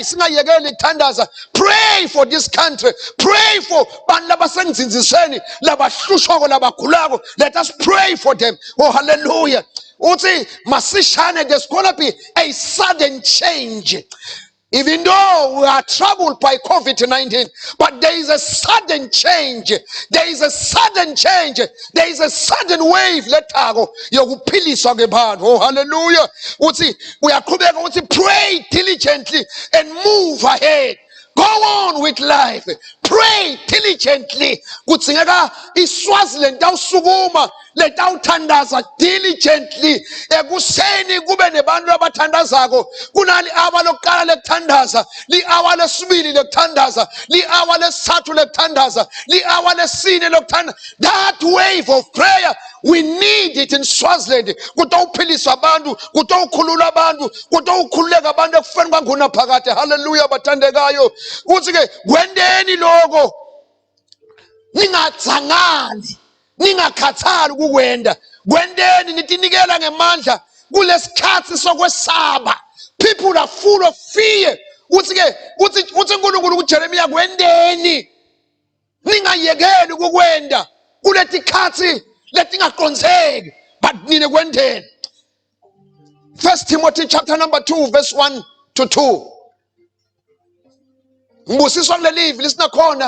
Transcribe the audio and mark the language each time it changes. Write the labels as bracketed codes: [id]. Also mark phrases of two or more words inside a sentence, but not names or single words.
[ss] Singayekeli kuthandaza. [en] Pray for this country. Pray for [ss] bantu labasengzinzisweni, labahlushwako, labagulako. [en] Let us pray for them. Oh hallelujah. [ss] Uthi masishane, [en] there's gonna be a sudden change. Even though we are troubled by COVID-19, but there is a sudden change. There is a sudden change. There is a sudden wave. [ss] Letako yokuphiliswa kwebantu. [en] Oh hallelujah. [ss] Uthi uyaqhubeka uthi [en] pray diligently and move ahead. Go on with life. Pray diligently. [ss] Kutsingeka iSwaziland awusukuma letawuthandaza diligently. Ekuseni kube nebantu abathandazako. Kunali hour lokuqala lekuthandaza, li hour lesibili lekuthandaza, li hour lesithathu lekuthandaza, li hour lesine lekuthandaza. [en] That wave of prayer, we need it in Swaziland. [ss] Kutawuphiliswa abantu, kutawukhulula abantu, kutawukhululeka abantu ekufeni kwanguna phakade. Hallelujah bathandekayo. Uthi ke kwendeni lokho ningathangani, ningakhathali ukukwenda. Kwendeni nitinikela ngemandla kulesikhathi sokwesaba. [en] People are full of fear. [ss] Uthi uNkulunkulu kuJeremiah, kwendeni ningayekeli ukukwenda kuletikhathi letingaqonzeki, but nine kwendeni. [en] 1 Timothy chapter number 2 verse 1 to 2. [ss] Ngibusiswa kulelivi lisina khona.